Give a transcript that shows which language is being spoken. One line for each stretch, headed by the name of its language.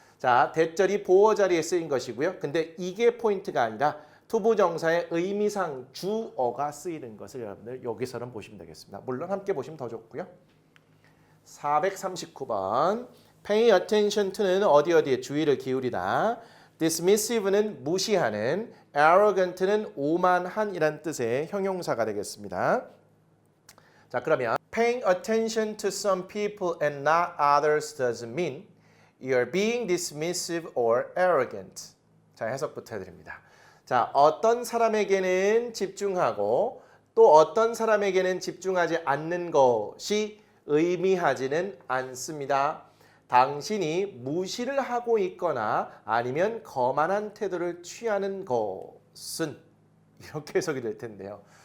Korean: 자, 대절이 보어 자리에 쓰인 것이고요. 근데 이게 포인트가 아니라 투부정사의 의미상 주어가 쓰이는 것을 여러분들 여기서는 보시면 되겠습니다. 물론 함께 보시면 더 좋고요. 439번 Pay attention to는 어디에 주의를 기울이다. Dismissive는 무시하는, arrogant는 오만한이란 뜻의 형용사가 되겠습니다. 자, 그러면
English: Paying attention to some people and not others doesn't mean you're being dismissive or arrogant.
Korean: 자, 해석부터 해드립니다. 자, 어떤 사람에게는 집중하고 또 어떤 사람에게는 집중하지 않는 것이 의미하지는 않습니다. 당신이 무시를 하고 있거나 아니면 거만한 태도를 취하는 것은 이렇게 해석이 될 텐데요.